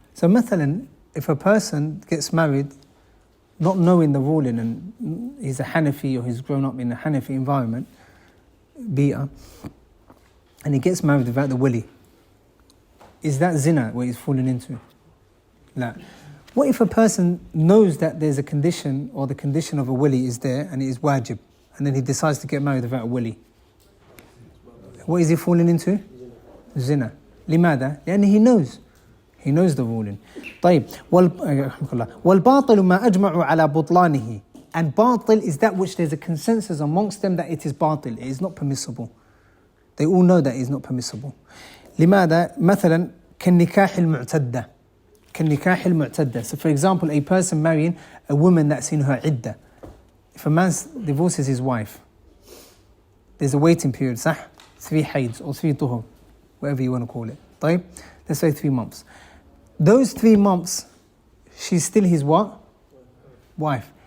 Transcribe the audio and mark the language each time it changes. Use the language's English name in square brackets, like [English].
[English] So مثلا, if a person gets married not knowing the ruling and he's a Hanafi or he's grown up in a Hanafi environment, bi'ah, and he gets married without the wali, is that zina what he's falling into? La. What if a person knows that there's a condition or the condition of a wali is there and it is wajib, and then he decides to get married without a wali? What is he falling into? Zina. [Arabic] لماذا؟ لأن [English] he knows the ruling. [Arabic] طيب. والباطل ما أجمعوا على بطلانه. [English] And batil is that which there's a consensus amongst them that it is batil. It is not permissible. They all know that it is not permissible. [Arabic] لماذا؟ مثلا كالنكاح المعتدة. كالنكاح المعتدة. [English] So for example, a person marrying a woman that's in her iddah. If a man divorces his wife, there's a waiting period, صح? 3 haids or 3 tuhur, whatever you want to call it. طيب? Let's say 3 months. Those 3 months, she's still his what? Wife.